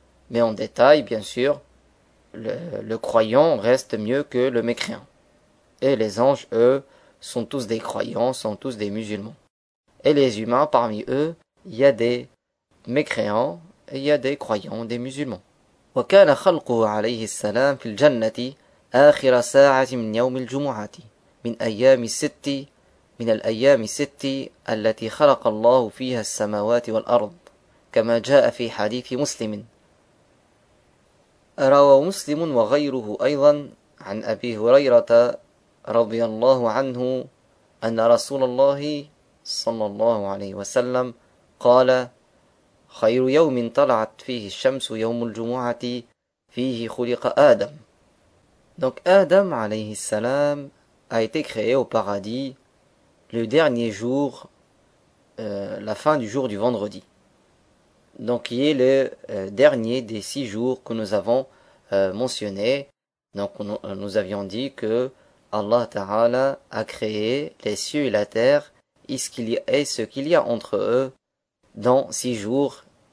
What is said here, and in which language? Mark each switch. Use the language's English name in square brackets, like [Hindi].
[French] Mais en détail, bien sûr, le croyant reste mieux que le mécréant. Et les anges, eux, sont tous des croyants, sont tous des musulmans. Et les humains, parmi eux, il y a des mécréants, et il y a des croyants, des musulmans. [Arabic] « Wa kana khalquhu alayhi salam fil jannati akhira sa'ati min yawmi al-jumu'ati min ayami sitti » من الأيام الست التي خلق الله فيها السماوات والأرض كما جاء في حديث مسلم روى مسلم وغيره أيضا عن أبي هريرة رضي الله عنه أن رسول الله صلى الله عليه وسلم قال خير يوم طلعت فيه الشمس يوم الجمعة فيه خلق آدم. [French] Donc [Arabic] آدم عليه السلام [French] a été créé au paradis le dernier jour, la fin du jour du vendredi. Donc, il est le dernier des six jours que nous avons mentionnés. Donc, nous avions dit que Allah Ta'ala a créé les cieux et la terre et ce qu'il y a entre eux dans six jours.